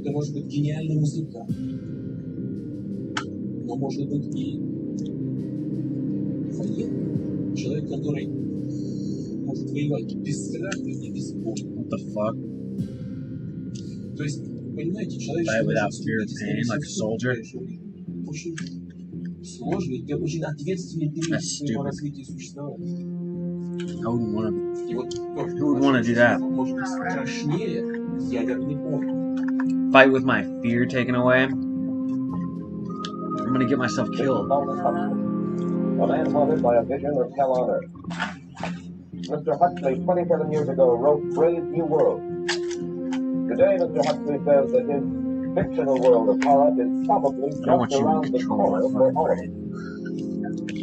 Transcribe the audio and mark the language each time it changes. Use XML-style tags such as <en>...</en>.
<ru>Это может быть гениальный музыкант. Но может быть и военный. Человек, который может воевать без страха и без боли.</ru> <en>What the fuck?</en> <ru>То есть, понимаете, человек...</ru> <en>Fight without fear of pain, like a soldier?</en> <ru>Очень сложный и очень ответственный период своего развития существования.</ru> <en>I wouldn't want to. Who would want to do that?</en> <ru>Может быть страшнее ядерной бомбы.</ru> <en>Fight with my fear taken away? I'm gonna get myself killed. A man haunted by a vision of hell on earth. Mr. Huxley, 27 years ago, wrote Brave New World. Today, Mr. Huxley says that his fictional world of horror is probably just around the corner for all of us.</en>